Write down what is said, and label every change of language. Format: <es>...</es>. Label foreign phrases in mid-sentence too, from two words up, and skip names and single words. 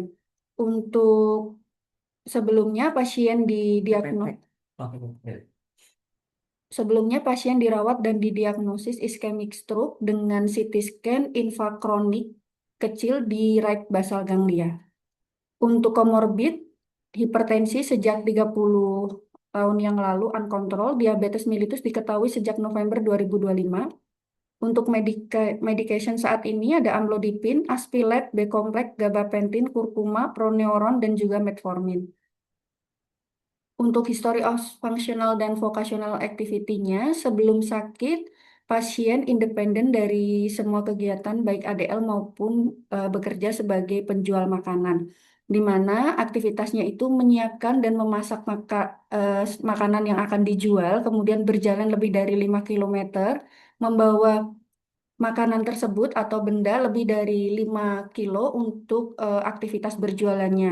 <id>Untuk sebelumnya pasien didiagnos Sebelumnya, pasien dirawat dan didiagnosis</id> <en>ischemic stroke</en> <id>dengan CT scan infrakronik kecil di</id> <en>right basal ganglia.</en> <id>Untuk komorbid, hipertensi sejak 30 tahun yang lalu uncontrolled, diabetes mellitus diketahui sejak November 2025. Untuk medication saat ini ada amlodipine, Aspilet, B-komplek, gabapentin, kurkuma, proneuron, dan juga metformin. Untuk</id> <en>history of functional</en> <id>dan</id> <en>vocational activity-nya,</en> <id>sebelum sakit, pasien independen dari semua kegiatan baik ADL maupun bekerja sebagai penjual makanan, di mana aktivitasnya itu menyiapkan dan memasak makanan yang akan dijual, kemudian berjalan lebih dari 5 kilometer, membawa makanan tersebut atau benda lebih dari 5 kilo untuk aktivitas berjualannya.</id>